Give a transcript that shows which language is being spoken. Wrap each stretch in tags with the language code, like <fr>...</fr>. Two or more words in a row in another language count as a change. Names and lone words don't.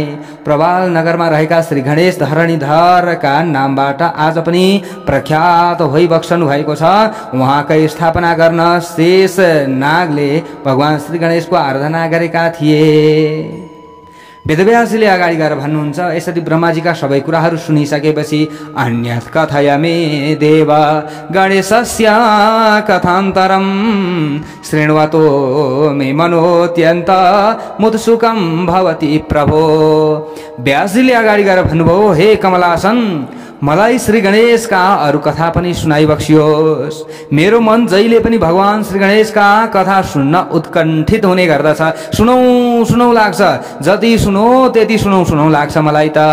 <ne>प्रवाल नगरमा रहेका श्री गणेश धरणीधरका नामबाट आज पनि प्रख्यात भइबक्सनु भएको छ। उहाँकै स्थापना गर्न शेषनागले भगवान श्री गणेशको आराधना गरेका थिए। वेदव्यासले अगाडि गएर भन्नुहुन्छ, यसरी ब्रह्माजीका सबै कुराहरू सुनिसकेपछि</ne> <sa>अन्यत् कथयामि देव गणेशस्य कथान्तरं शृण्वतो मे मनोत्यन्त मुत्सुकं भवति प्रभो।</sa> <ne>व्यासजीले अगाडि गएर भन्नुभयो, हे कमलासन, मलाई श्री गणेशका अरू कथा पनि सुनाइबक्सियोस्। मेरो मन जहिले पनि भगवान श्री गणेशका कथा सुन्न उत्कण्ठित हुने गर्दछ। सुनौ लाग्छ, जति सुनो त्यति सुनौ लाग्छ मलाई त।</ne>